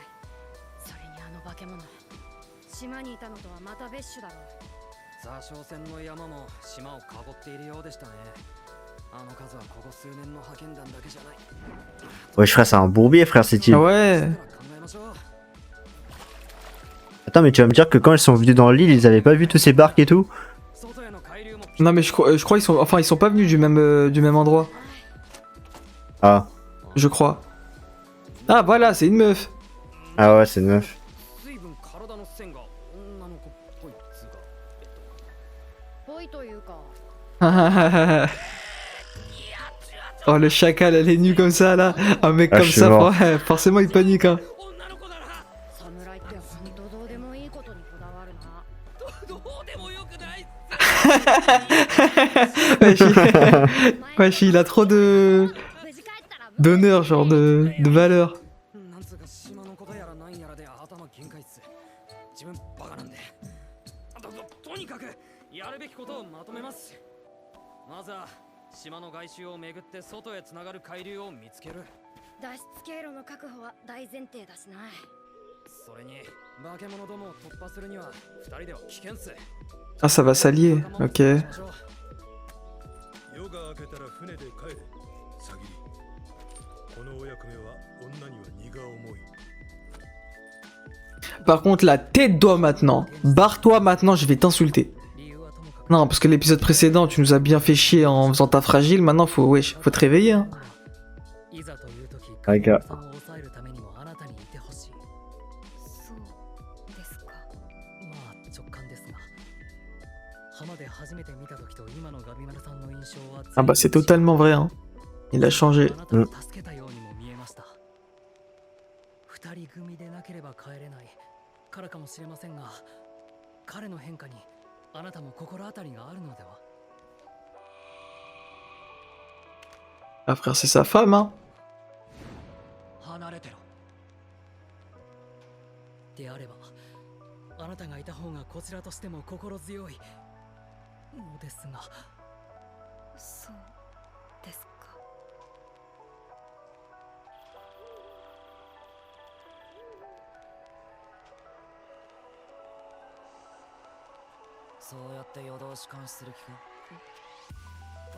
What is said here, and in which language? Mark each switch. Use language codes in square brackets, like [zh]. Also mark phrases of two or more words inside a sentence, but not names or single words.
[ja] それにあの化け物、島にいたのとはまた別種だろう。座礁船の山も島を囲っているようでしたね。 [fr] Wesh frère, c'est un bourbier frère, c'est il. Ah ouais. Attends, mais tu vas me dire que quand ils sont venus dans l'île, ils avaient pas vu tous ces barques et tout? Non mais je crois ils sont, enfin ils sont pas venus du même endroit. Ah. Je crois. Ah voilà, c'est une meuf. Ah ouais, c'est une meuf. Oh le chacal, elle est nue comme ça là. Un mec Ah, comme je suis ça, mort. forcément il panique hein. [ja] 侍って本当どうでもいいことにこだわるな。 [fr] Wesh, il a trop de [ja] 無事帰ったら [fr] d'honneur, genre de valeur. [ja] なんつうか島のことやらなんやらで頭限界っす。自分バカなんで。とにかくやるべきことをまとめます。まずは島の外周を巡って外へつながる海流を見つける。脱出経路の確保は大前提だしな。それに化け物どもを突破するには二人では危険っす。 [fr] Ah ça va s'allier, ok. [ja] 夜が明けたら船で帰れ。さぎり。このお役目は女には荷が重い。 [fr] Par contre la tête d'oie maintenant. Barre-toi maintenant, je vais t'insulter. Non, parce que l'épisode précédent, tu nous as bien fait chier en faisant ta fragile, maintenant faut te réveiller hein. [ja] いざという時、はいかを抑えるためにもあなたにいてほしい。そうですか。まあ直感ですが、浜で初めて見た時と今のガビマルさんの印象は [fr] Ah bah c'est totalement vrai hein. Il a changé. [ja] あなたを助けたようにも見えました。二人組でなければ帰れないからかもしれませんが、彼の変化にあなたも心当たりがあるのでは。 [fr] Ah frère, c'est sa femme hein. [ja] 離れてろ。であれば、あなたがいた方がこちらとしても心強いのですが。そうですか。そうやって夜通し監視する気か。